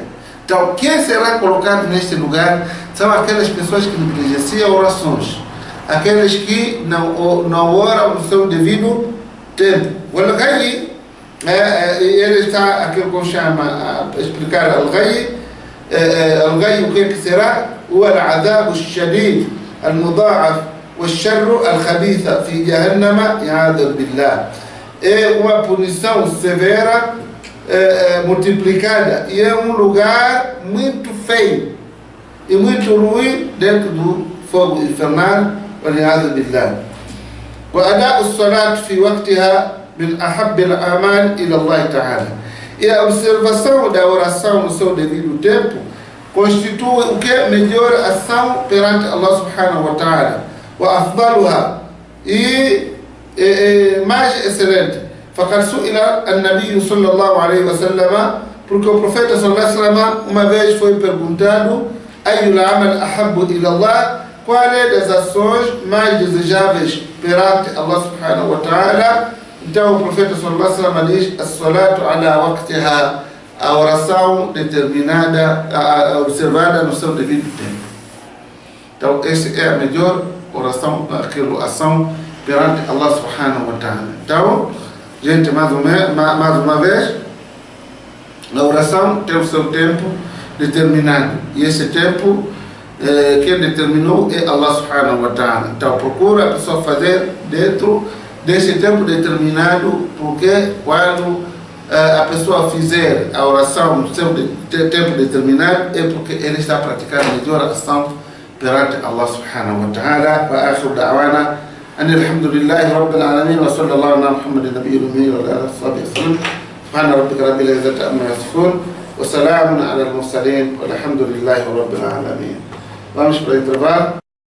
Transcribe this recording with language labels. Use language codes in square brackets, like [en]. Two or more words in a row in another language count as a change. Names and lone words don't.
[pt] Então, quem será colocado neste lugar são aquelas pessoas que negligenciam orações, aqueles que não oram no seu devido tempo. O Al-Ghayy, ele está, aquilo que eu chamo, a explicar Al-Ghayy. Al-Ghayy, o que será? O [ar] العذاب الشديد المضاعف, والشر الخبيث في جهنم يعاذ بالله. [pt] É uma punição severa, multiplicada, e é um lugar muito feio e muito ruim dentro do fogo infernal, [ar] والعياذ بالله. وأداء الصلاة في وقتها من أحب الأعمال إلى الله تعالى. [pt] E a observação da oração no seu devido tempo constitui o que é melhor ação perante Allah [ar] سبحانه وتعالى. [pt] وأفضلها mais excelente. [ar] فقد سئل النبي صلى الله عليه وسلم, [pt] porque o profeta [ar] صلى الله عليه وسلم [pt] uma vez foi perguntado: [ar] أي العمل أحب إلى الله, [pt] qual é das ações mais desejáveis perante Allah [ar] سبحانه وتعالى? [pt] Então o profeta [ar] صلى الله عليه وسلم [pt] diz: [ar] الصلاة على وقتها, [pt] a oração determinada, observada no seu devido tempo. Então essa é a melhor oração, ação perante Allah [ar] سبحانه وتعالى. [pt] Então, gente, mais uma vez, a oração tem o seu tempo determinado, e esse tempo quem determinou é Allah [ar] سبحانه وتعالى. [pt] Então procura a pessoa fazer dentro desse tempo determinado, porque quando a pessoa fizer a oração no seu tempo determinado, é porque ele está praticando a melhor ação perante Allah [ar] سبحانه وتعالى. وآخر دعوانا الحمد لله رب العالمين وصلى الله على محمد النبي الأمي وعلى آله وصحبه. سبحان ربك رب العزة عما يصفون وسلام على المرسلين والحمد لله رب العالمين. [pt] Vamos para o intervalo.